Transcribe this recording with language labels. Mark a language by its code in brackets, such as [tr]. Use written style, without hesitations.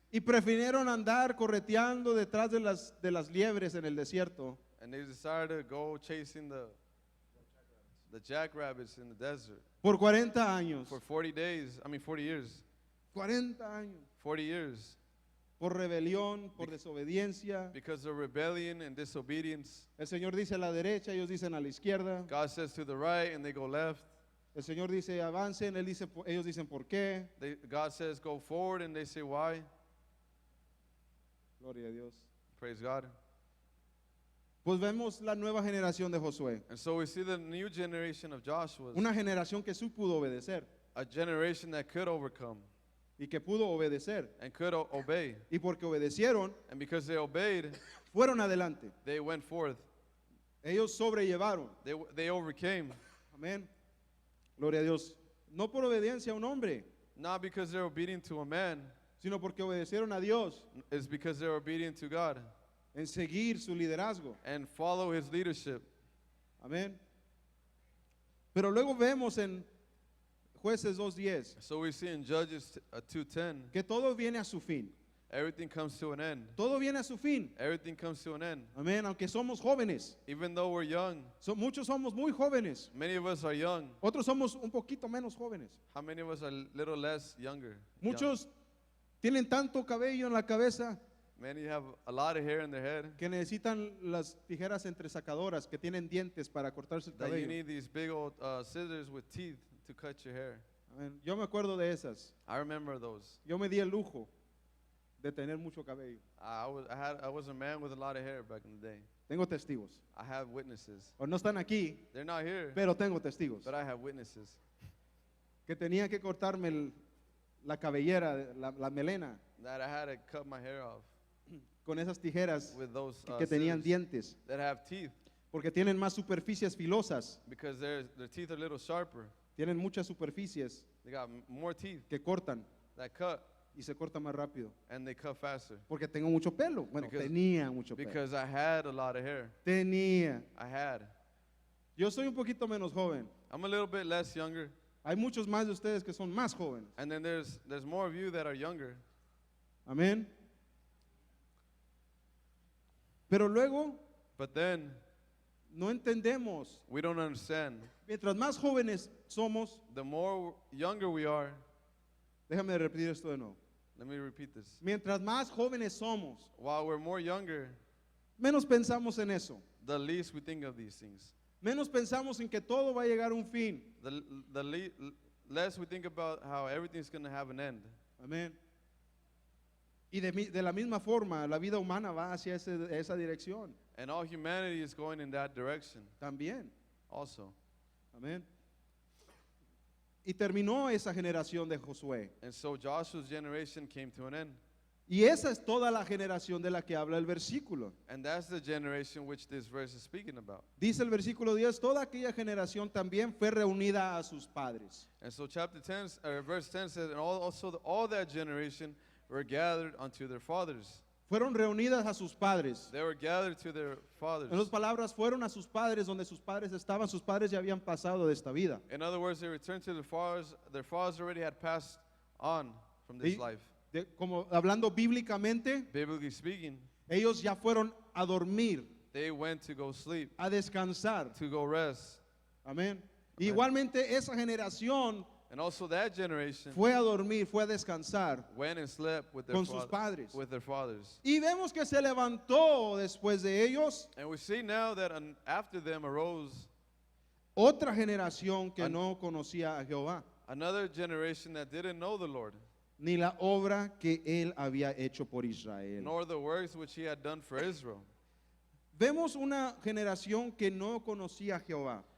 [es] y prefirieron andar correteando detrás de las liebres en el desierto. [en] And they decided to go chasing the jackrabbits in the desert [es] Por 40 años. [en] for 40 days. I mean 40 years. [es] 40 años. [en] 40 years. [es] Por rebelión, por desobediencia. [en] Because of rebellion and disobedience. [es] El Señor dice a la derecha, ellos dicen a la izquierda. [en] God says to the right and they go left. [es] El Señor dice avancen, ellos dicen por qué. [en] God says go forward and they say why. [es] Gloria a Dios. [en] Praise God. [es] Pues vemos la nueva generación de Josué. [en] And so we see the new generation of Joshua, [es] Una generación que sí pudo obedecer [en] a generation that could overcome [es] y que pudo obedecer. [en] and could obey. [es] Y porque obedecieron, [en] And because they obeyed, [es] fueron adelante. [en] they went forth. [es] Ellos sobrellevaron. [en] They overcame. [es] Amén. Gloria a Dios. No por obediencia a un hombre, [en] Not because they're obedient to a man, [es] sino porque obedecieron a Dios [en] it's because they're obedient to God [es] en seguir su liderazgo. [en] and follow his leadership. [es] Amén. Pero luego vemos en Jueces 2:10 [en] So we see in Judges 2:10, [es] que todo viene a su fin. [en] everything comes to an end. [es] Todo viene a su fin. [en] Everything comes to an end. [es] Amén. Aunque somos jóvenes. [en] Even though we're young, [es] Muchos somos muy jóvenes. [en] many of us are young. [es] Otros somos un poquito menos jóvenes. [en] How many of us are a little less younger? [es] Muchos tienen tanto cabello en la cabeza [en] Many have a lot of hair in their head [es] que necesitan las tijeras entresacadoras que tienen dientes para cortarse el [en] that you [es] cabello. [en] need these big old scissors with teeth to cut your hair. [es] Amén. Yo me acuerdo de esas. [en] I remember those. [es] Yo me di el lujo de tener mucho cabello. [en] I was a man with a lot of hair back in the day. [es] Tengo testigos. [en] I have witnesses. [es] O no están aquí, [en] They're not here, [es] pero tengo testigos. [en] but I have witnesses [es] Que tenía que cortarme la cabellera, la melena, [en] that I had to cut my hair off [es] con esas tijeras [en] with those [es] que tenían [en] scissors [es] dientes. [en] that have teeth [es] Porque tienen más superficies filosas. [en] because their teeth are a little sharper. [es] Tienen muchas superficies [en] They got more teeth [es] que cortan [en] that cut [es] y se corta más rápido. [en] and they cut faster [es] Porque tengo mucho pelo. Bueno, [en] Because- [es] tenía mucho pelo. [en] because I had a lot of hair. [es] Tenía. [en] I had. [es] Yo soy un poquito menos joven. [en] I'm a little bit less younger, [es] Hay muchos más de ustedes que son más jóvenes. [en] and then there's more of you that are younger. [es] Amén. Pero luego [en] But then [es] no entendemos. [en] we don't understand. [es] Mientras más jóvenes somos, [en] The more younger we are, [es] déjame repetir esto de nuevo. [en] let me repeat this. [es] Mientras más jóvenes somos, [en] While we're more younger, [es] menos pensamos en eso. [en] the least we think of these things. [es] Menos pensamos en que todo va a llegar a un fin. [en] The less we think about how everything's going to have an end. [es] Amén. Y de la misma forma, la vida humana va hacia esa dirección [en] And all humanity is going in that direction [es] también. [en] also. [es] Amén. Y terminó esa generación de Josué. [en] And so Joshua's generation came to an end. [es] Y esa es toda la generación de la que habla el versículo. [en] And that's the generation which this verse is speaking about. [es] Dice el versículo 10, toda aquella generación también fue reunida a sus padres. [en] And so chapter 10, verse 10 says, and all that generation were gathered unto their fathers. [es] Fueron reunidas a sus padres. [en] They were gathered to their fathers. [es] En otras palabras, fueron a sus padres donde sus padres estaban. Sus padres ya habían pasado de esta vida. [en] In other words, they returned to their fathers. Their fathers already had passed on from this [es] Y [en] life. [es] como hablando bíblicamente, [en] Biblically speaking, [es] ellos ya fueron a dormir, [en] they went to go sleep, [es] a descansar. [en] to go rest. [es] Amén. Igualmente esa generación [en] And also that generation [es] fue a dormir, fue a descansar [en] went and slept with their, [es] con sus padres. [en] with their fathers. [es] Y vemos que se levantó después de ellos [en] And we see now that after them arose [es] otra generación que no conocía a Jehová, [en] another generation that didn't know the Lord, [es] ni la obra que él había hecho por Israel. [en] nor the works which he had done for Israel. [es] Vemos una generación que no conocía a Jehová.